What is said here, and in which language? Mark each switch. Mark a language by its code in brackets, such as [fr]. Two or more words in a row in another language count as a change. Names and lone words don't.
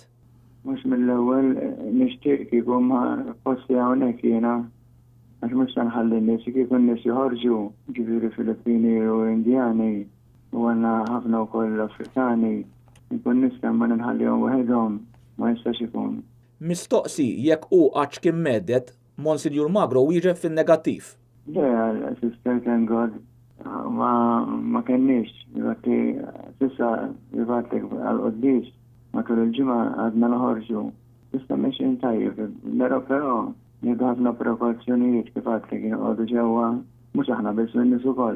[mt] Mhux mill-ewwel nixtieq kieku ma posti hawnhekk jiena għax mhux se nħalli n-nies kieku n-nies joħorġu ġifieri Filippini u Indjani u għandna ħafna wkoll Afrikani nkun nista' ma ninħallihom waħedhom ma jistax ikun. Mistoqsi jekk hu għadx kien meddet, Monsinjur Magro wieġeb fin-negattiv. Le, [en] sister thank God, [mt] ma kenniex, jibati, sissa jibatek għal-qoddis, matul il-ġimgħa għadna noħorġu. Sissa meċin tajjeb, però nieħdu ħafna prekawzjonijiet kif għadtek jinqogħdu ġewwa, mhux aħna biss min-nies ukoll.